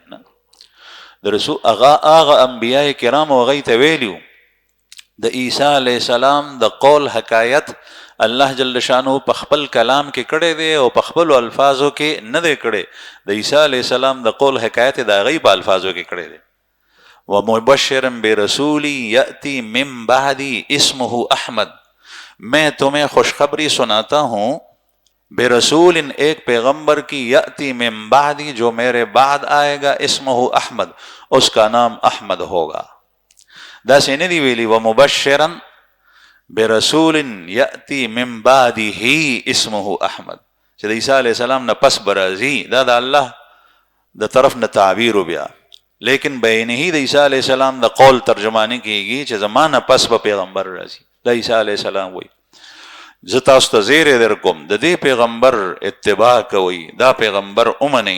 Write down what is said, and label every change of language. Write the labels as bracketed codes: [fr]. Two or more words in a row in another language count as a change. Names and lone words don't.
[ps] نه، د رسول هغه انبیاء کرام هغوی ته ویلي وو د عیسی [ar] علیه السلام [ps] د قول حکایت الله [ar] جل شانه [ps] په خپل کلام کې کړی دی او په خپلو الفاظو کې نه دی کړی. د عیسی [ar] علیه السلام [ps] د قول حکایت د هغوی په الفاظو کې کړی دی. [ar] ومبشرا برسولی یأتی من بعدی اسمه احمد، [ur] میں تمہیں خوشخبری سناتا ہوں برسول، ایک پیغمبر کی، [ar] یأتی من بعدی [ur] جو میرے بعد آئے گا، [ar] اسمه احمد، [ur] اس کا نام احمد ہوگا. [ps] دا سے نہیں دی ویلی [ar] ومبشرا برسول یأتی من بعده اسمه احمد، [ps] چې د عیسی [ar] علیہ السلام [ps] نه پس برازی. دا د الله د طرف نه تعبیر بیا، لیکن بینه د عیسی [ar] علیہ السلام [ps] د قول ترجمانی کیږي چې زمانه پس به پیغمبر راځي. د عیسی [ar] علیہ السلام [ps] وایي زه تاسو ته زیری در کوم، د دې پیغمبر اتباع کوئ، دا پیغمبر ومنئ.